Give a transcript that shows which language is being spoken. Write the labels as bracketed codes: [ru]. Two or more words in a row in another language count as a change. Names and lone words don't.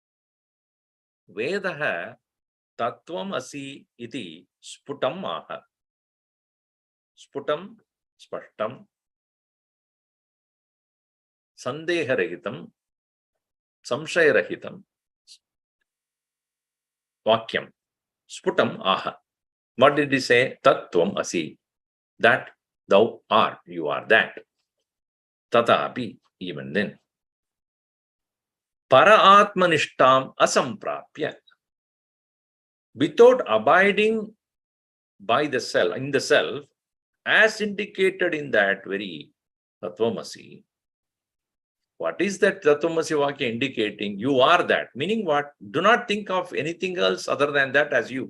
[sa] वेदाह तत्त्वमसि इति स्फुटम् आह. स्फुटम्, स्पष्टम्, सन्देहरहितम्, संशयरहितम्, वाक्यम्. स्फुटम् आह. [en] What did he say? [sa] तत्त्वम् असि. [en] That thou art, you are that. Tatapi, even then. [sa] पर आत्मनिष्ठम् असम्प्राप्य. [en] Without abiding by the self, in the self, as indicated in that very Tattvamasi. What is that [sa] तत्त्वमसि वाक्य [en] indicating? You are that. Meaning what? Do not think of anything else other than that as you.